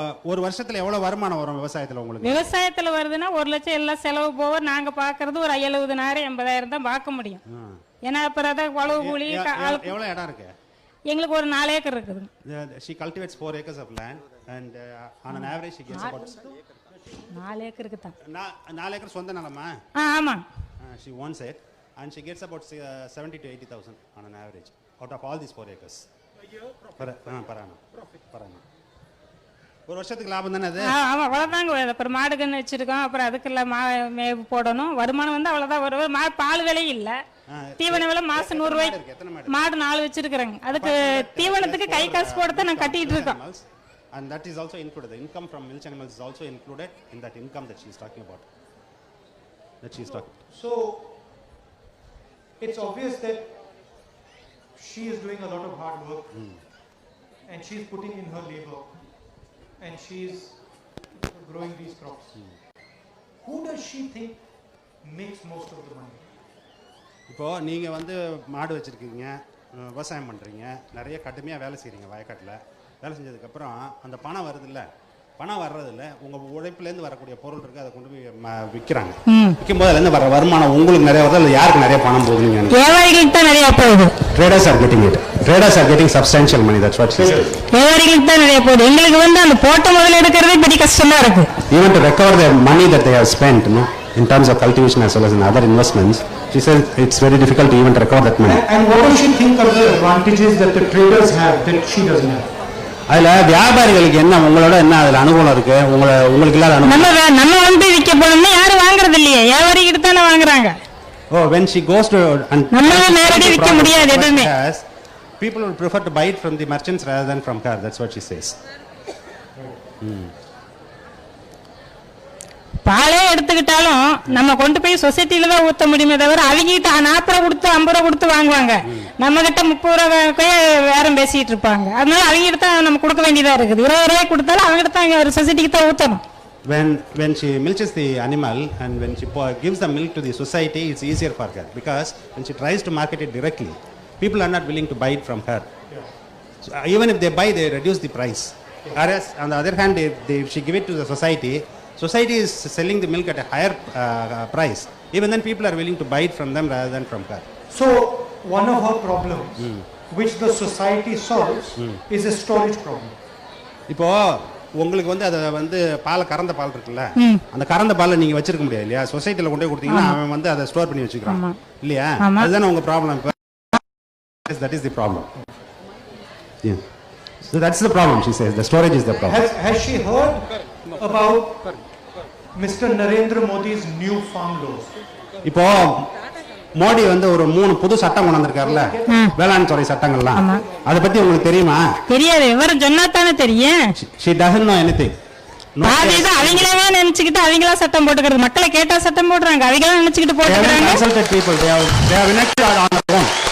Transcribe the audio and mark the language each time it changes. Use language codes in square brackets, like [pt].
[ta] ஒரு வருஷத்துல எவ்வளவு வருமானம் வரும் விவசாயத்துல உங்களுக்கு? விவசாயத்துல வருதுன்னா 1 லட்சம் எல்லாம் செலவு போக நாங்க பாக்குறது ஒரு 70,000 80,000 தான் பார்க்க முடியும். ஏன்னா அப்புறம் அதை உழவு கூலி. எவ்வளவு இடம் இருக்கு? எங்களுக்கு ஒரு 4 ஏக்கர் இருக்குது. [en] She cultivates 4 acres of land, and on an average she gets about [ta] 4 ஏக்கருக்கு தான். 4 ஏக்கர் சொந்த நிலமா? ஆமா. [en] She owns it, and she gets about 70 to 80,000 on an average out of all these 4 acres. Per annum. [ta] ஒரு வருஷத்துக்கு லாபம் தானே அது? ஆமா, அவ்வளவுதாங்க. அப்புறம் மாடு கன்று வச்சிருக்கோம், அப்புறம் அதுக்கெல்லாம் மேவு போடணும். வருமானம் அவ்வளவுதான் வரும். பால் விலை இல்ல, தீவன விலை மாசம் 100 ரூபாய். மாடு 4 வச்சிருக்கிறேங்க, அதுக்கு தீவனத்துக்கு கை காசு போட்டு நான் கட்டிட்டு இருக்கேன். [en] And that is also included. The income from milch animals is also included in that income that she is talking about. So it's obvious that she is doing a lot of hard work, and she is putting in her labor, and she is growing these crops. Who does she think makes most of the money? [ta] இப்போ நீங்க மாடு வச்சிருக்கீங்க, விவசாயம் பண்றீங்க, நிறைய கடுமையா வேலை செய்றீங்க வயக்காட்டுல. வேலை செஞ்சதுக்கு அப்புறம் அந்த பணம் வருது இல்ல, பணம் வர்றதில்ல, உங்க உழைப்புலேருந்து வரக்கூடிய பொருள் இருக்கு, அதை கொண்டு போய் விற்கிறாங்க. விற்கும் போது அதுலேருந்து வர வருமானம் உங்களுக்கு நிறைய வருது, இல்லை யாருக்கு நிறைய பணம் போகுதுங்க? வியாபாரிகளுக்கு தான் நிறைய போகுது. [en] Traders are getting it. Traders are getting substantial money. That's what she said. [ta] வியாபாரிகளுக்கு தான் நிறைய போகுது. எங்களுக்கு அந்த போட்ட முதல்ல எடுக்கிறதே பெரிய கஷ்டமா இருக்கு. [en] Even to recover the money that they have spent, in terms of cultivation as well as in other investments, She says it's very difficult to even record that money. And what does she think of the advantages that the traders have that she doesn't have? [ta] அதுல வியாபாரிகளுக்கு என்ன உங்களோட என்ன அதுல அனுகூலம் இருக்கு உங்களுக்கு இல்லாத அனுகூலம் நம்ம வந்து விற்க போனோம்னா யாரும் வாங்குறது இல்லையே, வியாபாரிகிட்ட தானே வாங்குறாங்க. [en] Oh, when she goes to and [ta] நம்ம நேரடி விற்க முடியாது எதுவுமே. [en] People will prefer to buy it from the merchants rather than from her. That's what she says. [ta] பாலே எடுத்துக்கிட்டாலும் நம்ம கொண்டு போய் சொசைட்டில தான் ஊத்த முடியுமே தவிர அவங்க கிட்ட 40 ரூபா கொடுத்து 50 ரூபா கொடுத்து வாங்குவாங்க. நம்ம கிட்ட 30 ரூபாய்க்கே வேறம் பேசிட்டு இருப்பாங்க. அதனால அவங்க கிட்ட தான் நம்ம கொடுக்க வேண்டியதா இருக்குது. 20 ரூபாய் கொடுத்தாலும் அவங்க கிட்ட தான் ஒரு சொசைட்டிக்கு தான் ஊத்தணும். [en] When she milks the animal and when she gives the milk to the society, it's easier for her because when she tries to market it directly, people are not willing to buy it from her. So, even if they buy, they reduce the price. Whereas on the other hand, if she give it to the society is selling the milk at a higher price. Even then people are willing to buy it from them rather than from her. So one of her problems which the society solves is a storage problem. [ta] இப்போ உங்களுக்கு வந்து அத வந்து பால் கறந்த பால் இருக்குல்ல, அந்த கறந்த பாலை நீங்க வச்சிருக்க முடியாது இல்லையா? சொசைட்டில கொண்டு போய் கொடுத்தீங்கன்னா அவன் வந்து அதை ஸ்டோர் பண்ணி வச்சுக்கிறான் இல்லையா? அதுதான் உங்க problem. [en] That is the problem. Yeah. So that's the problem, she says. The storage is the problem. Has she heard about Mr. Narendra Modi's new farm laws? [ta] இப்போ மோடி வந்து ஒரு 3 புது சட்டம் கொண்டு வந்திருக்காருல்ல, வேளாண் துறை சட்டங்கள்லாம். அத பத்தி உங்களுக்கு தெரியுமா? தெரியாது. விவரம் சொன்னா தானே தெரியும். [en] She doesn't know anything. [ta] அதுதான் அவங்களே நினைச்சிட்டு அவங்களா சட்டம் போட்டுக்கிறது. மக்களை கேட்டா சட்டம் போடுறாங்க, அவங்களா நினைச்சிட்டு போட்டுக்கிறாங்க. [en] Consulted people, they have enacted on their own.